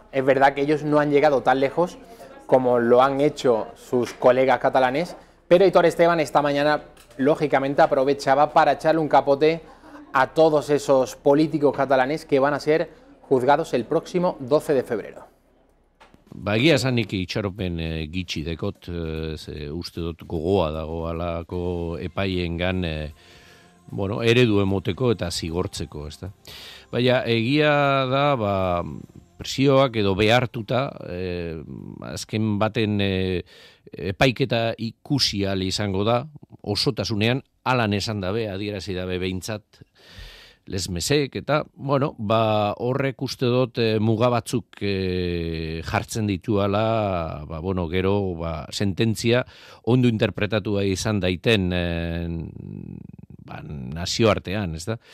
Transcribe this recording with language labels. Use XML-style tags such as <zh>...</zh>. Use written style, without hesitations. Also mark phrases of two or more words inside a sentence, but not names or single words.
<es>Es verdad que ellos no han llegado tan lejos como lo han hecho sus colegas catalanes, pero Aitor Esteban esta mañana, lógicamente, aprovechaba para echarle un capote a todos esos políticos catalanes que van a ser juzgados el próximo 12 de febrero.</es> <eu>Egia esanik itxaropen gitxi dekot, uste dut gogoa dagoalako epaiengan eredu emoteko eta zigortzeko, ezta. Baina egia da, presioak edo behartuta, azken baten epaiketa ikusi ahal izango da, osotasunean, alan esan dabe, adierazi dabe behintzat, lesmesek, eta, horrek uste dut muga batzuk jartzen dituala, gero, sententzia ondo interpretatua izan daiten nazioartean, ez da?</eu>